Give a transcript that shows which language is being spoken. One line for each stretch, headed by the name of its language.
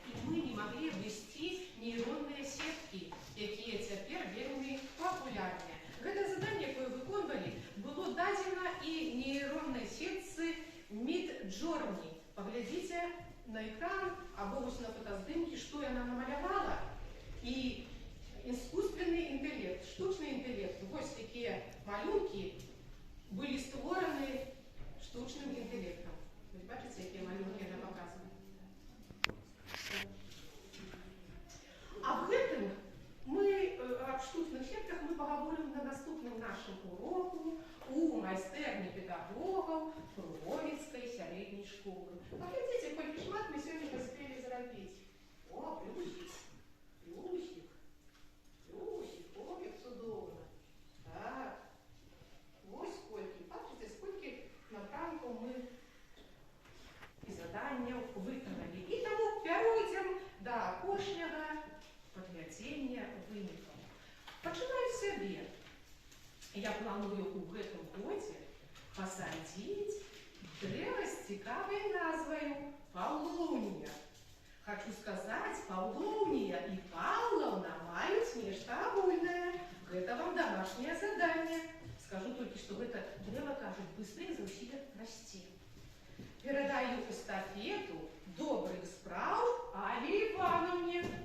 Belarusian: І ми не могли ввести нейронные сетки, якія цяпер вельмі популярныя. Гэта заданне, якое выконвалі, было дадзена і нейроннай сетцы Midjourney. Паглядзіце на экран або вось на фотаздымкі, што яна намалявала.
Russian: І искусственный интеллект, штучный интеллект, вось такие малюнки были створаны штучным интеллектом. Вы бачите, какие малюнки она показывает? А в этом мы, об штучных сетках мы поговорим на наступном нашем уроку у майстэрні педагогов Круговіцкай сярэдняй школы.
Belarusian: Паглядзіце, колькі шмат мы сегодня паспелі зрабіць. О, плюсик, плюсик. Ой, як цудоўна. Так. Вось сколькі. Бачыце, сколькі напрамкаў мы і заданняў выканалі. І таму пяройдзем да апошняга падвядзення вынікаў. Пачынаю з сябе. Я планую ў гэтым годзе пасадзіць дрэва з цікавай назваю Паўлоўня.
Russian: Хочу сказать, Павловния и Павловна мают нечто агульное. Это вам домашнее задание. Скажу только, что это древо, кажется, быстрее за усилия расти. Передаю эстафету добрых справ Алле Ивановне.